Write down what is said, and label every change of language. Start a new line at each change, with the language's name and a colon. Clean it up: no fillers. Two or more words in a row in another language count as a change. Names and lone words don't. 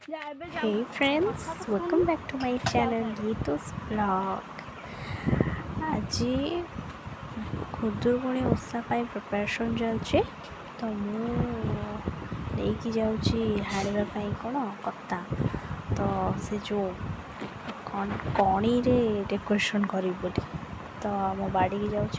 English: Hey friends, welcome back to my channel Gito's vlog.
Odia: আজি ଖୁଦୁରୁକୁଣୀ ଓଷା ପାଇଁ ପ୍ରିପାରେସନ୍ ଚାଲିଛି। ତ ମୁଁ ନେଇକି ଯାଉଛି ହାଣିବା ପାଇଁ କ'ଣ କତା। ତ ସେ ଯେଉଁ କଣିରେ ଡେକୋରେସନ୍ କରିବି ବୋଲି ତ ମୋ ବାଡ଼ିକି ଯାଉଛି।